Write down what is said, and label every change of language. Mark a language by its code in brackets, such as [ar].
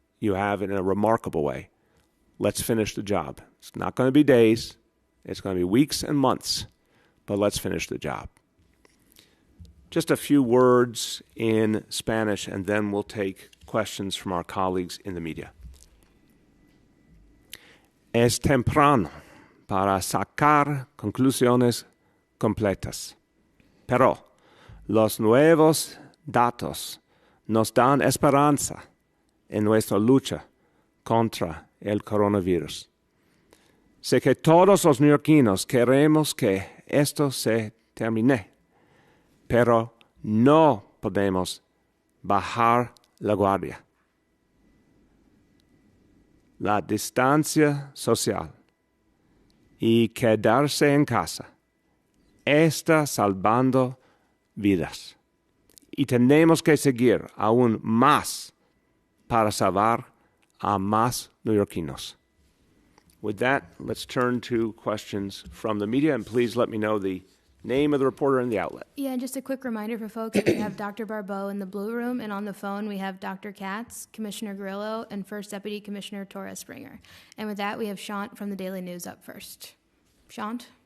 [en] You have in a remarkable way. Let's finish the job. It's not going to be days. It's going to be weeks and months, but let's finish the job. Just a few words in Spanish, and then we'll take questions from our colleagues in the media. [es] Es temprano para sacar conclusiones completas, pero los nuevos datos nos dan esperanza en nuestra lucha contra el coronavirus. Sé que todos los neoyorquinos queremos que esto se termine, pero no podemos bajar la guardia. La distancia social y quedarse en casa está salvando vidas. Y tenemos que seguir aún más para salvar a más neoyorquinos. [en] With that, let's turn to questions from the media, and please let me know the name of the reporter and the outlet. Yeah, and just a quick reminder for folks, we have Dr. Barbeau in the blue room, and on the phone we have Dr. Katz, Commissioner Grillo, and First Deputy Commissioner Torres-Springer. And with that, we have Shant from the Daily News up first. Shant?